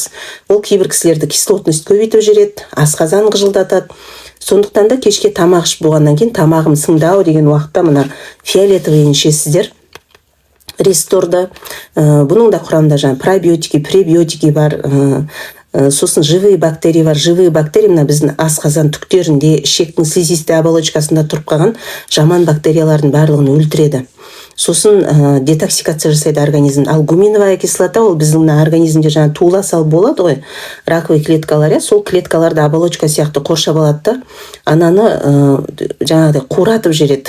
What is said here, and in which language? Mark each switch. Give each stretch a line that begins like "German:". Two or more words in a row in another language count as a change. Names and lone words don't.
Kazakh: Ол кейбір кісілерді кислотность көбейтіп жібереді, асқазан ғыжылдатады. Сондықтан да кешке тамақ ішіп болғаннан кейін тамағым сіңді-ау деген уақытта мына фиолетовыйын ішесіздер. Ресторда. Бұның да құрамында жаңа
Russian: пробиотики, пребиотики
Kazakh: бар. Сосын
Russian: живые бактерии
Kazakh: бар.
Russian: Живые бактерии
Kazakh: мына біздің асқазан түктерінде, ішектің
Russian: слизистой оболочкасында
Kazakh: тұрып қалған жаман бактериялардың барлығын өлтіреді. Сосын детоксикация жасайды организм. Ал
Russian: гуминовая кислота
Kazakh: ол біздің организмде жаңа туыла салып болады ғой, раковый клеткалар, сол клеткаларды оболочка сияқты қоршап алады да, ананы жаңағыдай қуратып жібереді.